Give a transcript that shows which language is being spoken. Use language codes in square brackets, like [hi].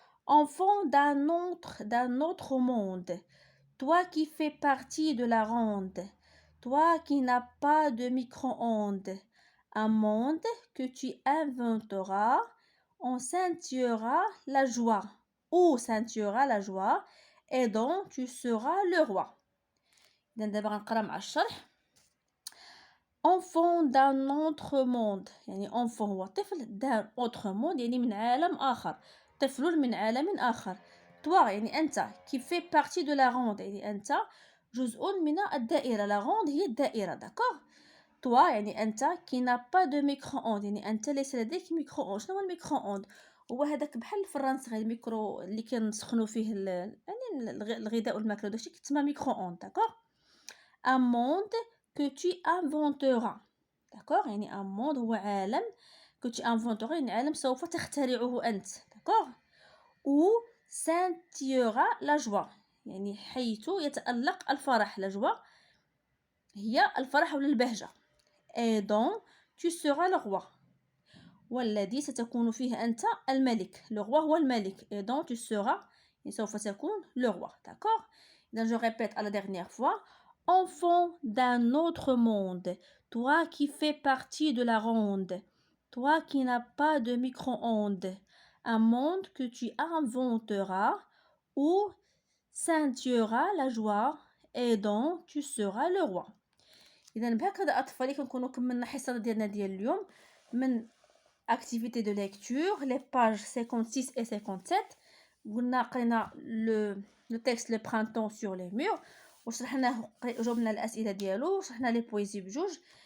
[fr] enfant d'un autre monde toi qui fais partie de la ronde toi qui n'as pas de micro-ondes un monde que tu inventeras on scintillera la joie ou scintillera la joie et dont tu seras le roi. [ar] دابا غنقرا مع الشرح. [fr] enfant d'un autre monde يعني enfant هو طفل d'un autre monde [ar] يعني من عالم آخر. طفل من عالم آخر. toi يعني أنت [fr] qui fait partie de la ronde [ar] يعني أنت جزء من الدائرة. la ronde هي الدائرة. [fr] d'accord. [ar] toi يعني أنت [fr] qui n'a pas de micro-ondes [ar] يعني أنت ليس لديك ميكرو. شنو هو الميكرو-ondes؟ هو هذاك بحال الفرنس غير الميكرو اللي كنسخنوا فيه يعني الغذاء والماكله داكشي كيتسمى ميكرو-ondes. [fr] d'accord. un monde que tu inventeras. [ar] d'accord يعني un monde هو عالم [fr] que tu inventeras [ar] يعني عالم سوف تخترعه أنت. [fr] d'accord. où scintillera la joie [ar] يعني حيث يتألق الفرح. la joie هي الفرح ولا البهجة. [fr] et dont tu seras le roi [ar] والذي ستكون فيه أنت الملك. [fr] le roi هو الملك et dont tu seras يعني سوف تكون le roi. d'accord. donc je répète à la dernière fois. enfant d'un autre monde toi qui fais partie de la ronde toi qui n'as pas de micro-ondes un monde que tu inventeras où scintillera la joie et dont tu seras le roi. [ar] اذا بهكذا اطفالي كنكونوا كملنا الحصه ديالنا ديال اليوم من [fr] activité de lecture les pages 56 et 57. [ar] قلنا قرينا le texte [fr] le printemps sur les murs [ar] وشرحناه جاوبنا الاسئله ديالو وشرحنا لي بويزي بجوج.